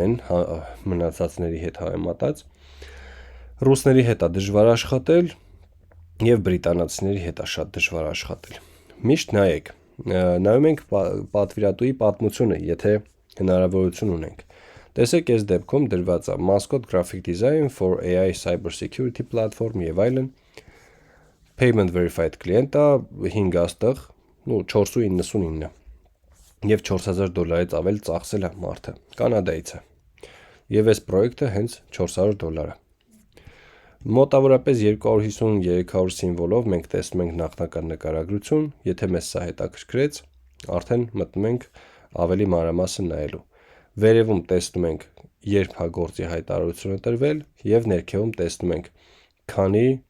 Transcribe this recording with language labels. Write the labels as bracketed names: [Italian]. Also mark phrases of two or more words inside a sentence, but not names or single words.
[Armenian] են մնացածների հետ համեմատած, ռուսների հետ է դժվար աշխատել եւ բրիտանացիների հետ է շատ դժվար աշխատել։ Միշտ նայեք, նայում ենք պատվիրատուի պատմությունը, եթե հնարավորություն ունենք։ Տեսեք, այս դեպքում դրված է [English] Mascot Graphic Design for AI Cybersecurity Platform [Armenian] եւ այլն։ [English] Payment verified client- [Armenian] ը 5 աստղ, 4.99 եւ $4000-ից ավել ծախսել է մարդը, կանադայից է։ Եվ այս պրոյեկտը հենց $400 է։ Մոտավորապես 250-300 սիմվոլով մենք տեսնում ենք նախնական նկարագրություն, եթե մեզ սա հետաքրքրեց, արդեն մտնում ենք ավելի մանրամասն նայելու։ վերևում տեսնում ենք երբ հա գործի հայտարարությունը տրվել եւ ներքևում տեսնում ենք քանի